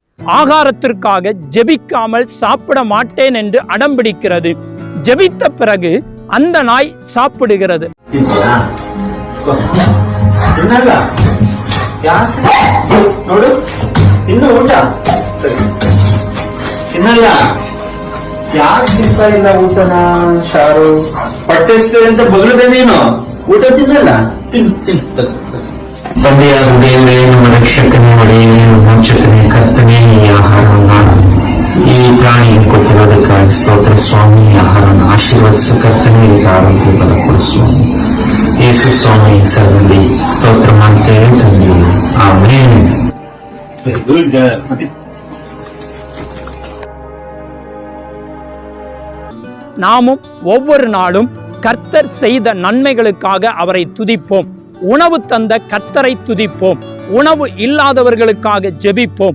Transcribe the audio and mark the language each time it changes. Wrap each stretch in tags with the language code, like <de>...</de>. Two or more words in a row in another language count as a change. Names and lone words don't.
<ta>ஆகாரத்திற்காக ஜெபிக்காமல் சாப்பிட மாட்டேன் என்று அடம்பிடிக்கிறது. ஜெபித்த பிறகு அந்த நாய் சாப்பிடுகிறது.</ta> <kn>ಯಾಕೆ ತಿಂತಾ ಇಲ್ಲ ಊಟನ ಶಾರು? ಹೊಟ್ಟೆಸ್ತೆ ಅಂತ ಬಗಲದೆ ನೀನು ಊಟ ತಿನ್ನಲ್ಲ. ತಂದೆಯಾದ ದೇವರೇ, ನಮ್ಮ ರಕ್ಷಕನೇ, ಒಡೆಯನೇ, ಮೋಚಕನೇ, ಕರ್ತನೇ, ಈ ಆಹಾರವನ್ನು ಈ ಪ್ರಾಣಿಗೆ ಕೊಟ್ಟಿರೋದಕ್ಕಾಗಿ ಸ್ತೋತ್ರ ಸ್ವಾಮಿ. ಈ ಆಹಾರವನ್ನು ಆಶೀರ್ವದಿಸ ಕರ್ತನೇ, ಇದಕ್ಕೆ ಆರೋಗ್ಯ ಬಲ ಕೊಡು ಸ್ವಾಮಿ. ಯೇಸು ಸ್ವಾಮಿ ಹೆಸರಿನಲ್ಲಿ ಸ್ತೋತ್ರ ಮಾಡ್ತೇವೆ ತಂದೆ, ಆಮೆನ್.</kn> <ta>நாமும் ஒவ்வொரு நாளும் கர்த்தர் செய்த நன்மைகளுக்காக அவரை துதிப்போம். உணவு தந்த கர்த்தரை துதிப்போம். உணவு இல்லாதவர்களுக்காக ஜெபிப்போம்.</ta>